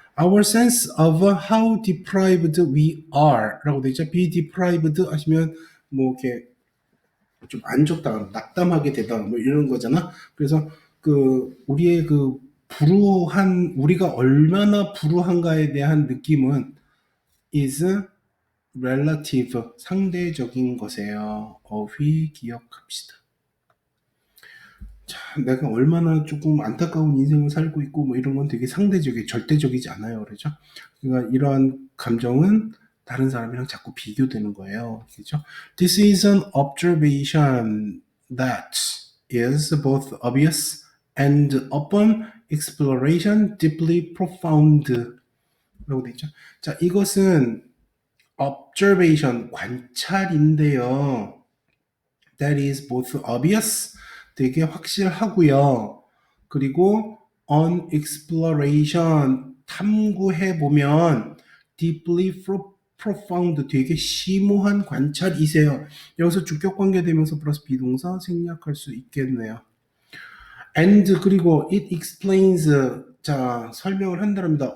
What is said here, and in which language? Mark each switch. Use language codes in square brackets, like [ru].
[en] Our sense of how deprived we are [ko] 라고 되어 있죠. be deprived 하시면 뭐 이렇게 좀 안 좋다, 낙담하게 되다 뭐 이런 거잖아. 그래서 그 우리의 그 우리가 얼마나 불우한가에 대한 느낌은 [en] is relative, [ko] 상대적인 것이에요. 어휘 기억합시다. 자, 내가 얼마나 조금 안타까운 인생을 살고 있고 뭐 이런 건 되게 절대적이지 않아요. 그렇죠? 그러니까 이러한 감정은 다른 사람이랑 자꾸 비교되는 거예요. 그렇죠? [en] This is an observation that is both obvious and upon exploration deeply profound [ko] 라고 되어 있죠. 자, 이것은 observation, 관찰인데요. [en] That is both obvious, [ko] 되게 확실하고요. 그리고 [en] on exploration, [ko] 탐구해보면 [en] deeply profound, [ko] 되게 심오한 관찰이세요. 여기서 주격관계 되면서 플러스 비동사 생략할 수 있겠네요. And 그리고 [en] it explains, [ko] 자, 설명을 한다랍니다.